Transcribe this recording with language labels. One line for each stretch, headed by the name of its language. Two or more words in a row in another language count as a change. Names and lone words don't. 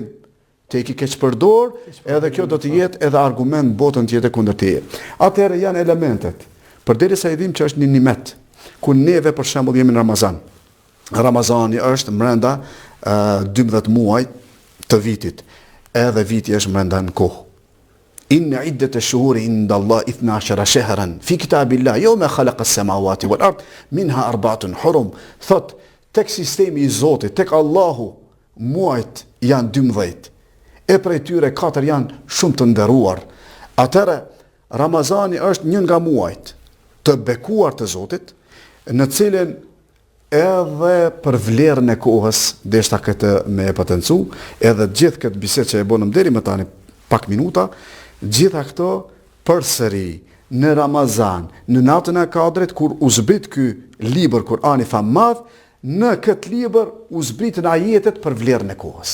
Albanian: Te ki keq përdor, edhe kjo do të jetë edhe argument botën tjetër kundër teje. Atëherë janë elementet. Përderisa i dim që është një nimet, ku neve për shembull jemi në Ramazan. Ramazani është brenda 12 muaj të vitit, edhe viti është brenda në kohë.
Arabic: إن عدة الشهور عند الله اثنا عشر شهرا في كتاب الله يوم خلق السماوات والأرض منها أربعة حرم.
Albanian: Thot, tek sistemi i Zotit, tek Allahu, muajt janë 12, e prej tyre 4 janë shumë të nderuar. Atëre, Ramazani është një nga muajt të bekuar të Zotit, në cilin edhe për vlerën e kohës, deshta këtë me e potencu, edhe gjithë këtë bisedë që e bonëm deri më tani pak minuta, gjitha këto përsëri në Ramazan, në natën e Kadrit, kur u zbrit ky libër Kur'ani fa madh, në këtë libër u zbritën ajetet për vlerën e kohës.